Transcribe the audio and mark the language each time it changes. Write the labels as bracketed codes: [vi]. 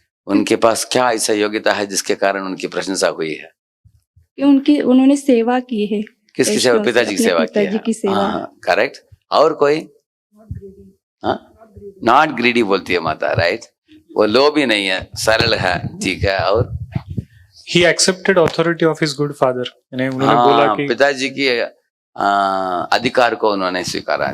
[hi] उनके पास क्या ऐसा योग्यता है जिसके कारण उनकी प्रशंसा हुई है? उन्होंने सेवा की है। किसकी सेवा? पिताजी की सेवा की। पिताजी की सेवा। करेक्ट। और कोई? [en] not greedy [hi] बोलती है माता, राइट? वो लोभी नहीं है, सरल है, ठीक है। और [en] he accepted authority of his good father, [hi] उन्होंने बोला कि पिताजी की अधिकार को उन्होंने स्वीकारा।